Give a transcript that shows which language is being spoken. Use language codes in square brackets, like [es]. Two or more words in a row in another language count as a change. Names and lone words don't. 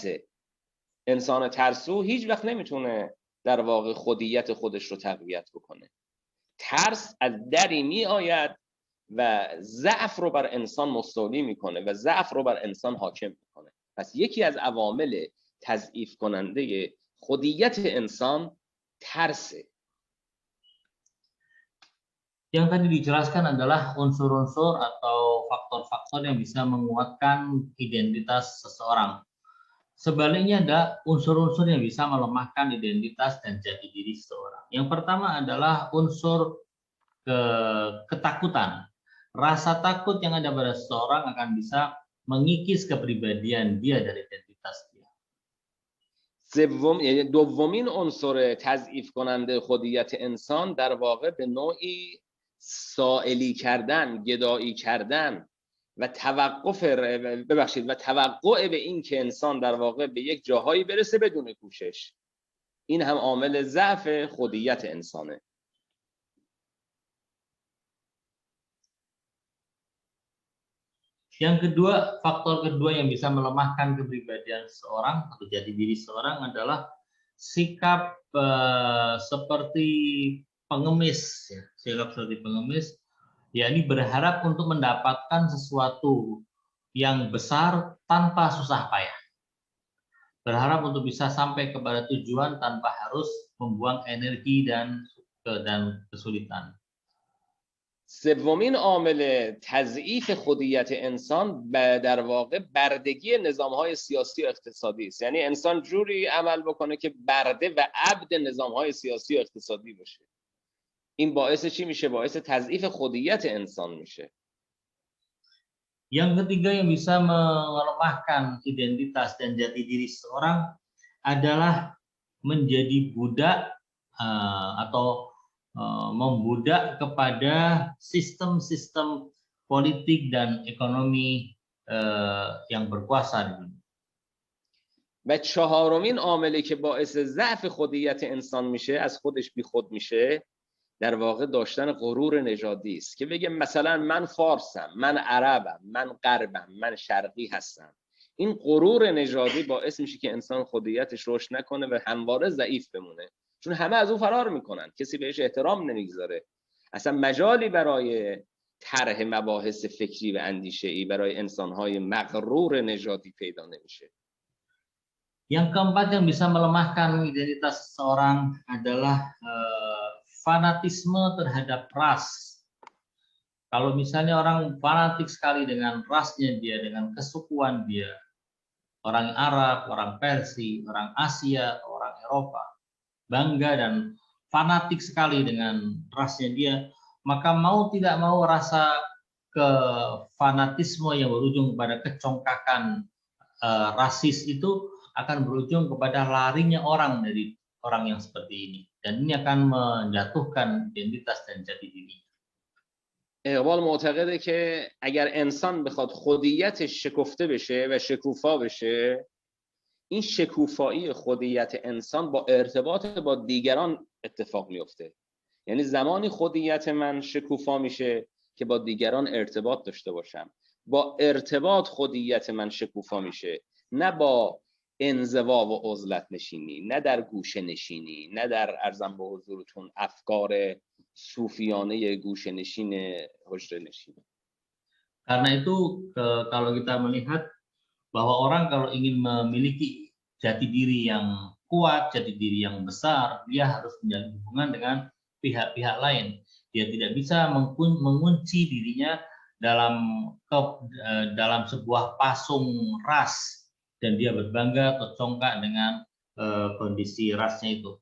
[fa] انسان ترسو هیچ وقت نمیتونه در واقع خودیت خودش رو تقویت بکنه. ترس از دری می آید و ضعف رو بر انسان مستولی میکنه و ضعف رو بر انسان حاکم میکنه. پس یکی از عوامل تضعیف کننده خودیت انسان terse. [id] Yang tadi dijelaskan adalah unsur-unsur atau faktor-faktor yang bisa menguatkan identitas seseorang. Sebaliknya ada unsur-unsur yang bisa melemahkan identitas dan jati diri seseorang. Yang pertama adalah unsur ketakutan. rasa takut yang ada pada seseorang akan bisa mengikis kepribadian dia dari identitas dia. [fa] یعنی دومین عنصر تضعیف کننده خودیت انسان در واقع به نوعی سائلی کردن، گدایی کردن و توقع به این که انسان در واقع به یک جاهایی برسه بدون کوشش. این هم عامل ضعف خودیت انسانه. [id] Yang kedua, faktor kedua yang bisa melemahkan kepribadian seseorang atau jati diri seseorang adalah sikap seperti pengemis, ya. Sikap seperti pengemis, yakni berharap untuk mendapatkan sesuatu yang besar tanpa susah payah. Berharap untuk bisa sampai kepada tujuan tanpa harus membuang energi dan kesulitan. [fa] سومین عامل تضعیف خودیت انسان در واقع بردگی نظام‌های سیاسی و اقتصادی است. یعنی انسان جوری عمل بکنه که برده و عبد نظام‌های سیاسی و اقتصادی باشه. این باعث چی میشه؟ باعث تضعیف خودیت انسان میشه. [id] Yang ketiga yang bisa melemahkan identitas dan jati diri seseorang adalah menjadi budak atau membudak kepada sistem-sistem politik dan ekonomi yang berkuasa di dunia. [fa] و چهارمین عاملی که باعث ضعف خودیت انسان میشه، از خودش بیخود میشه، در واقع داشتن غرور نژادی است که بگه مثلا من فارسم، من عربم، من غربم، من شرقی هستم. این غرور نژادی باعث میشه که انسان خودیتش رشد نکنه و همواره ضعیف بمونه، چون همه از او فرار میکنن، کسی بهش احترام نمیگذاره، اصلا مجالی برای طرح مباحث فکری و اندیشه‌ای برای انسان‌های مغرور نژادی پیدا نمیشه. [id] Yang keempat yang bisa melemahkan identitas seseorang adalah fanatisme terhadap ras. Kalau misalnya orang fanatik sekali dengan rasnya dia, dengan kesukuan dia, orang Arab, orang Persia, orang Asia, orang Eropa, bangga dan fanatik sekali dengan rasnya dia, maka mau tidak mau rasa kefanatisme yang berujung kepada kecongkakan rasis itu akan berujung kepada larinya orang dari orang yang seperti ini, dan ini akan menjatuhkan identitas dan jati diri. [fa] اقبال معتقده که اگر انسان بخواد خودیتش شکفته بشه و شکوفا بشه، این شکوفایی خودیت انسان با ارتباط با دیگران اتفاق میفته. یعنی زمانی خودیت من شکوفا میشه که با دیگران ارتباط داشته باشم. با ارتباط خودیت من شکوفا میشه، نه با انزوا و عزلت نشینی، نه در گوشه نشینی، نه در ارزم به حضورتون افکار صوفیانه گوشه نشین حجره نشین. [id] Karena itu kalau kita melihat bahwa orang kalau ingin memiliki jati diri yang kuat, jati diri yang besar, dia harus menjalin hubungan dengan pihak-pihak lain. Dia tidak bisa mengunci dirinya dalam sebuah pasung ras dan dia berbangga atau congkak dengan kondisi rasnya itu.